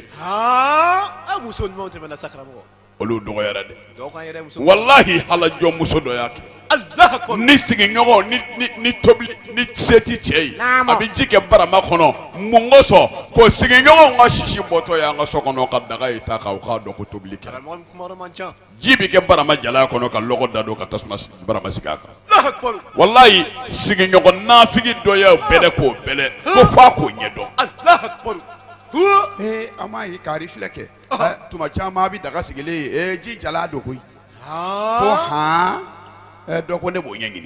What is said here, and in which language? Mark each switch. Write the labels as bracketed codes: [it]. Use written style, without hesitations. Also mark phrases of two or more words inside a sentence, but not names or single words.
[bm] muso ɲumanw tɛmɛna sa karamɔgɔ olu dɔgɔyara dɛ dɔw kan yɛrɛ muso wallahi halajɔ muso dɔ y'a kɛ ni sigiɲɔgɔn ni tobili ni se tɛ cɛ ye a bɛ ji kɛ barama kɔnɔ mun ko sɔn ko sigiɲɔgɔnw ka sisi bɔtɔ y'an ka so kɔnɔ ka daga yi ta kan u k'a dɔn ko tobili kɛra ji bɛ kɛ barama jala kɔnɔ ka lɔgɔ da don ka tasuma barama sigi a kan wallahi sigiɲɔgɔn nafigi dɔ ye bɛlɛ k'o bɛlɛ ko f'a k'o ɲɛdɔn an m'a ye kari filɛ kɛ tuma caman a bɛ daga sigilen ye ji jala don koyi ko han dɔ ko ne b'o ɲɛɲini